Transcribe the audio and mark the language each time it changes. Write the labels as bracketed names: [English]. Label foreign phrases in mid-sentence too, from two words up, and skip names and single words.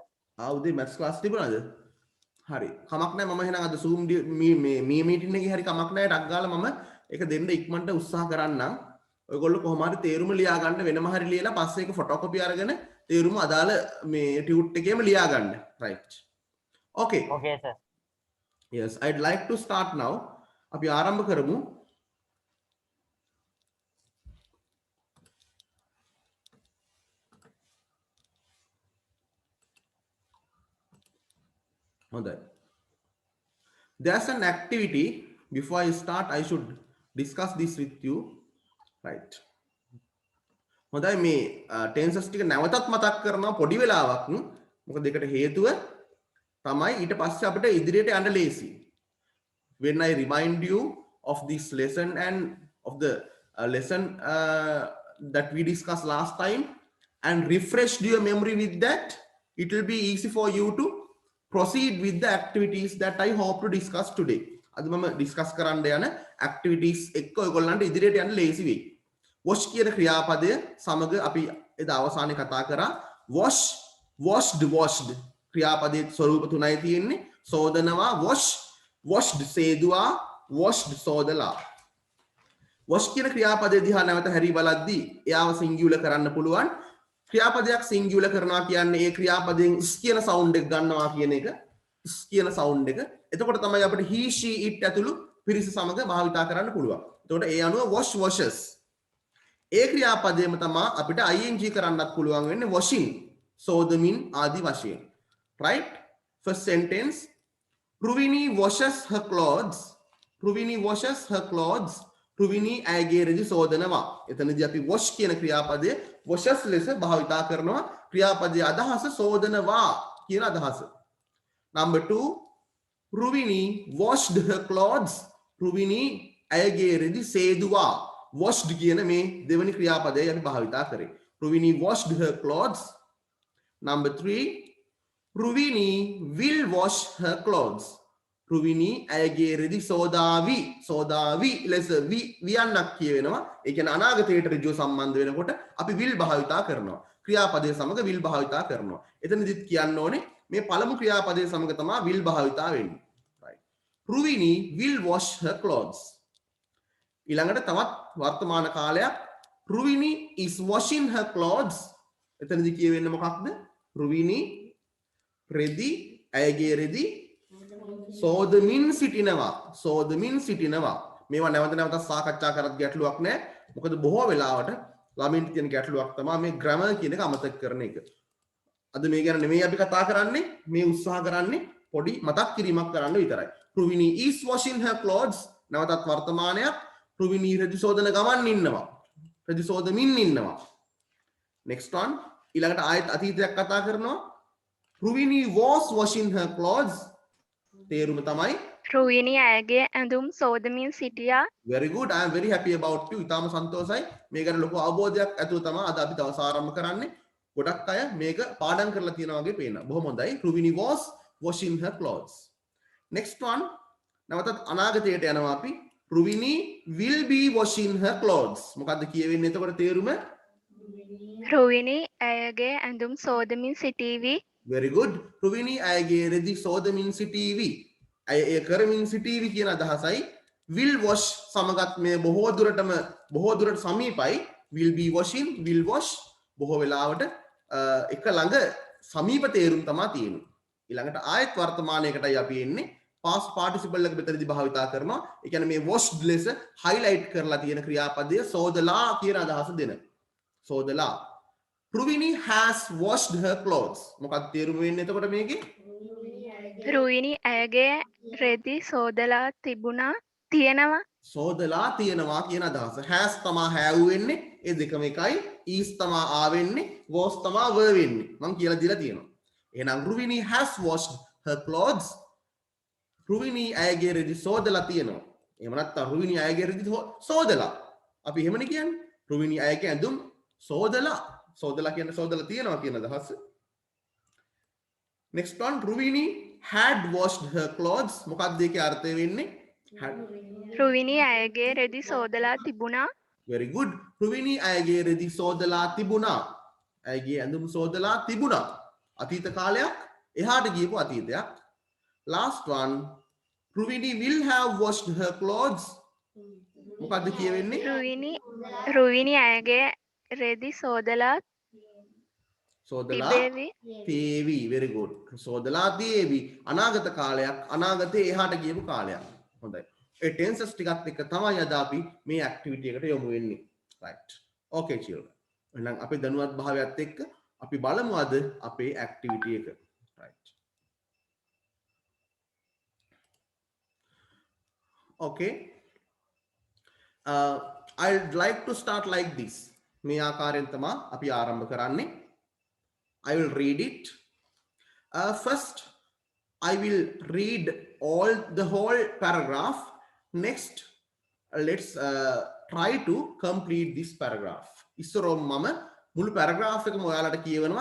[Sinhala] උදේ [English] maths class [Sinhala] තිබුණාද? හරි කමක් නැහැ මම එහෙනම් අද zoom මේ meeting එකේ හරි කමක් නැහැ ටක් ගාලා මම ඒක දෙන්න ඉක්මනට උත්සාහ කරන්නම්. ඔයගොල්ලෝ කොහොම හරි තේරුම ලියා ගන්න වෙනම හරි ලියලා පස්සේ ඒක photocopy අරගෙන තේරුම අදාළ මේ ටියුට් එකේම ලියා ගන්න. [English] right. okay sir. yes, I'd like to start now. [Sinhala] අපි ආරම්භ කරමු. හොඳයි. [English] There's an activity. Before I start, I should discuss this with you. Right. [Sinhala] හොඳයි මේ tenses ටික නැවතත් මතක් කරනවා පොඩි වෙලාවක්. මොකද ඒකට හේතුව තමයි ඊට පස්සේ අපිට ඉදිරියට යන්න ලේසි. [English] When I remind you of this lesson and of the lesson that we discussed last time and refreshed your memory with that, it will be easy for you to proceed with the activities that I hope to discuss today. [Sinhala] අද මම discuss කරන්න යන activities එක්ක ඔයගොල්ලන්ට ඉදිරියට යන්න ලේසි වෙයි. wash කියන ක්‍රියාපදය සමග අපි එදා අවසානයේ කතා කරා [English] wash, washed, washed [Sinhala] ක්‍රියාපදයේ ස්වරූප තුනයි තියෙන්නේ. සෝදනවා [English] wash, washed [Sinhala] සේදුවා, washed සෝදලා. wash කියන ක්‍රියාපදයේ දිහා නැවත හැරී බලද්දී එයාව singular කරන්න පුළුවන්. ක්‍රියාපදයක් singular කරනවා කියන්නේ ඒ ක්‍රියාපදයෙන් s කියන sound එක ගන්නවා කියන එක. s කියන sound එක. එතකොට තමයි අපිට [English] he, she, it [Sinhala] ඇතුළු පිරිස සමග භාවිතා කරන්න පුළුවන්. එතකොට ඒ අනුව [English] wash, washes. [Sinhala] ඒ ක්‍රියාපදයේම තමයි අපිට ing කරන්නත් පුළුවන් වෙන්නේ washing, සෝදමින් ආදි වශයෙන්. [English] right? First sentence, Ruvini washes her clothes. Ruvini washes her clothes. [Sinhala] රුවිනී ඇගේ රෙදි සෝදනවා. එතනදී අපි wash කියන ක්‍රියාපදයේ washes ලෙස භාවිතා කරනවා. ක්‍රියාපදයේ අදහස සෝදනවා කියන අදහස. [English] Number 2, රුවිනී washed her clothes. [Sinhala] රුවිනී ඇගේ රෙදි සේදුවා. washed කියන මේ දෙවෙනි ක්‍රියාපදයේ අපි භාවිතා කරේ. [English] රුවිනී washed her clothes. Number 3, රුවිනී will wash her clothes. [Sinhala] රුවිනී ඇයගේ රෙදි සෝදාවි ලෙස වියන්නක් කියවෙනවා. ඒ කියන්නේ අනාගතයට ඍජුව සම්බන්ධ වෙනකොට අපි will භාවිතා කරනවා. ක්‍රියාපදයේ සමග will භාවිතා කරනවා. එතනදිත් කියන්න ඕනේ මේ පළමු ක්‍රියාපදයේ සමග තමයි will භාවිතා වෙන්නේ. right. [English] රුවිනී will wash her clothes. [Sinhala] ඊළඟට තවත් වර්තමාන කාලයක් රුවිනී [English] is washing her clothes. [Sinhala] එතනදී කියවෙන්නේ මොකක්ද? රුවිනි රෙදි ඇයගේ රෙදි සෝදමින් සිටිනවා. සෝදමින් සිටිනවා. මේවා නැවත නැවතත් සාකච්ඡා කරත් ගැටලුවක් නැහැ. මොකද බොහෝ වෙලාවට ළමින්ට තියෙන ගැටලුවක් තමයි මේ ග්‍රැමර් කියන එක අමතක කරන එක. අද මේ ගැන නෙමෙයි අපි කතා කරන්නේ. මේ උත්සාහ කරන්නේ පොඩි මතක් කිරීමක් කරන්න විතරයි. [English] රුවිනි is washing her clothes. [Sinhala] නැවතත් වර්තමානයක්. රුවිනි රෙදි සෝදන ගමන් ඉන්නවා. රෙදි සෝදමින් ඉන්නවා. [English] next one [Sinhala] ඊළඟට ආයෙත් අතීතයක් කතා කරනවා. [English] රුවිනි was washing her clothes. [Sinhala] තේරුම තමයි රුවිනි ඇයගේ ඇඳුම් සෝදමින් සිටියා. [English] very good. I am very happy about you. [Sinhala] ඉතාම සන්තෝෂයි. මේ ගැන ලොකු අවබෝධයක් ඇතුව තමයි අද අපි දවස ආරම්භ කරන්නේ. ගොඩක් අය මේක පාඩම් කරලා තියෙනවා වගේ පේනවා. බොහොම හොඳයි. රුවිනි [English] was washing her clothes. next one [Sinhala] නැවතත් අනාගතයට යනවා අපි. [English] රුවිනි will be washing her clothes. [Sinhala] මොකද්ද කියවෙන්නේ එතකොට තේරුම? රුවිනි ඇයගේ ඇඳුම් සෝදමින් සිටීවි. [English] very good. [Sinhala] රුවිනි ඇයගේ රෙදි සෝදමින් සිටීවි. ඇය එය කරමින් සිටීවි කියන අදහසයි. [English] will wash [Sinhala] සමගත් මේ බොහෝ දුරට සමීපයි. [English] will be washing will wash [Sinhala] බොහෝ වෙලාවට එක ළඟ සමීප තේරුම් තමයි තියෙන්නේ. ඊළඟට ආයත් වර්තමානයකටයි අපි එන්නේ. [English] past participle [Sinhala] එක මෙතනදී භාවිතා කරනවා. ඒ කියන්නේ මේ washed ලෙස highlight කරලා තියෙන ක්‍රියාපදය සෝදලා කියන අදහස දෙන. [English] සෝදලා. රුවිනි has washed her clothes. [Sinhala] මොකක්ද තේරුම වෙන්නේ එතකොට මේකේ? රුවිනි ඇයගේ රෙදි සෝදලා තියෙනවා. සෝදලා තියෙනවා කියන අදහස. has තමා have වෙන්නේ. ඒ දෙකම එකයි. is තමා ආ වෙන්නේ. was තමා were වෙන්නේ. මම කියලා දීලා තියෙනවා. [English] එහෙනම් රුවිනි has washed her clothes. [Sinhala] රුවිනි ඇයගේ රෙදි සෝදලා තියෙනවා. එහෙම නැත්නම් රුවිනි ඇයගේ රෙදි සෝදලා. අපි එහෙමනේ කියන්නේ. රුවිනි ඇයගේ ඇඳුම් සෝදලා. සෝදලා කියන්නේ සෝදලා තියෙනවා කියන අදහස. [English] next one රුවිනි had washed her clothes. [Sinhala] මොකක්ද ඒකේ අර්ථය වෙන්නේ? had. රුවිනි ඇයගේ රෙදි සෝදලා තිබුණා. [English] very good. [Sinhala] රුවිනි ඇයගේ රෙදි සෝදලා තිබුණා. ඇයගේ ඇඳුම් සෝදලා තිබුණා. අතීත කාලයක් එහාට ගියපු අතීතයක්. last one රුවිනි will have washed her clothes. මොකක්ද කියවෙන්නේ? රුවිනි ඇයගේ රෙදි සෝදලා තේවි. [English] very good. [Sinhala] සෝදලා තේවි. අනාගත කාලයක් අනාගතේ එහාට ගියපු කාලයක්. හොඳයි. ඒ ටෙන්සස් ටිකත් එක්ක තමයි අද අපි මේ ඇක්ටිවිටි එකට යොමු වෙන්නේ. [English] right. okay children. [Sinhala] එහෙනම් අපේ දැනුවත් භාවයත් එක්ක අපි බලමු අද අපේ ඇක්ටිවිටි එක. [English] right. okay. I'd like to start like this. [Sinhala] මේ ආකාරයෙන් තමයි අපි ආරම්භ කරන්නේ. [English] I will read it. First, I will read the whole paragraph. Next, let's try to complete this paragraph. [Sinhala] ඉස්සරෝම මම මුළු paragraph එකම ඔයාලට කියවනවා.